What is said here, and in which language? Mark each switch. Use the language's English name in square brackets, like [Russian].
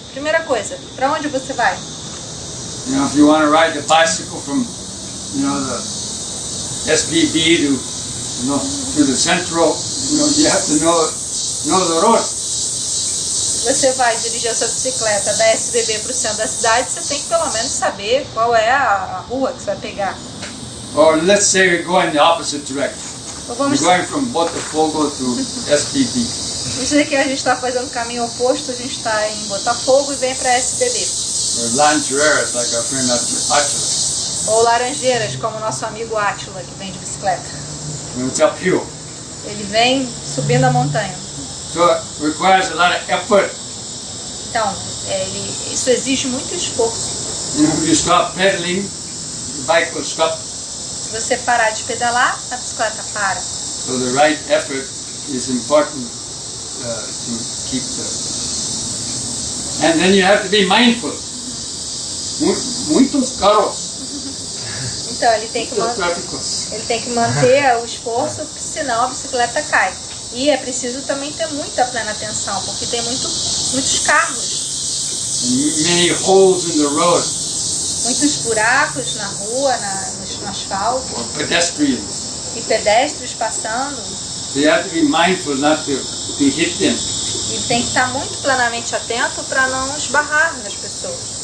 [Portuguese] Primeira coisa, para onde você vai? [English] If you want to ride the bicycle from, the SBB to the central, you have to know the road. [Portuguese] Você vai dirigir a sua bicicleta da SBB para o centro da cidade, você tem que pelo menos saber qual é a rua que você vai pegar. [English] Or let's say we're going the opposite direction. [Portuguese] Ou [English] We're [Portuguese] vamos [English] going from Botafogo to SBB. [Portuguese] dizer que a gente está fazendo o caminho oposto, a gente está em Botafogo e vem para SBB. [English] Or Lancheras, like our friend Atila. [Portuguese] Ou Laranjeiras, como o nosso amigo Átila, que vem de bicicleta. [English] It's uphill. [Portuguese] Ele vem subindo a montanha. [English] So it requires a lot of effort. [Portuguese] Então, isso exige muito esforço. [English] If you stop pedaling, the bike will stop. [Portuguese] Se você parar de pedalar, a bicicleta para. [English] So the right effort is important to keep the. And then you have to be mindful. [Portuguese] Muitos carros. Então ele tem que manter o esforço, porque senão a bicicleta cai. E é preciso também ter muita plena atenção, porque tem muitos carros. [English] Many holes in the road. [Portuguese] Muitos buracos na rua, no asfalto. [English] Or pedestrians. [Portuguese] E pedestres passando. [English] So you have to be mindful not to hit them. [Portuguese] E tem que estar muito plenamente atento para não esbarrar nas pessoas.